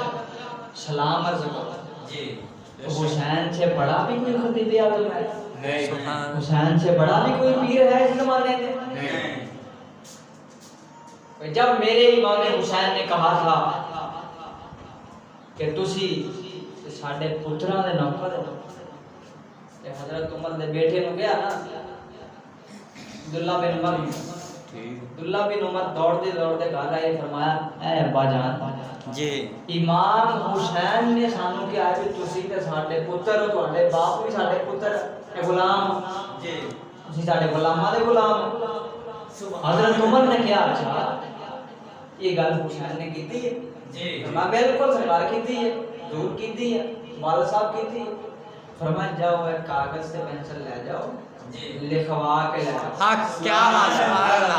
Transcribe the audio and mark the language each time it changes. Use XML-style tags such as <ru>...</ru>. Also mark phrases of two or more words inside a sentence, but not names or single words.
<ur>سلام عرض کرو۔ جی تو حسین سے بڑا بھی کوئی خطیب اعظم ہے؟ حسین سے بڑا بھی کوئی پیر ہے اس زمانے میں؟ جب میرے امام حسین نے کہا تھا کہ</ur> <pa>تسی ساڈے پتراں دے نوکر ہو، تے حضرت عمر دے بیٹے نو گیا نا</pa> <ur>عبداللہ بن عمر، عبداللہ بن عمر دوڑتے دوڑتے گھر آئے، فرمایا اے ابا جان جی</ur> <pa>امام حسین نے سانو کیا ہے کہ تسی تے ساڈے پتر ہو، تواڈے باپ بھی ساڈے پتر تے غلام</pa> <ur>جی</ur> <pa>تسی ساڈے غلاماں دے غلام۔ حضرت عمر نے کیا اچھا یہ گل حسین نے کیتی ہے؟</pa> <ur>جی</ur> <pa>فرمایا بالکل سرکار کیتی ہے، ضرور کیتی ہے، والد صاحب کیتی ہے۔</pa> <ur>فرمایا جاؤ ایک کاغذ سے پینسل لے جاؤ، جی لکھوا کے لے جاؤ۔ حق کیا بات،</ur> <ar>سبحان اللہ۔</ar>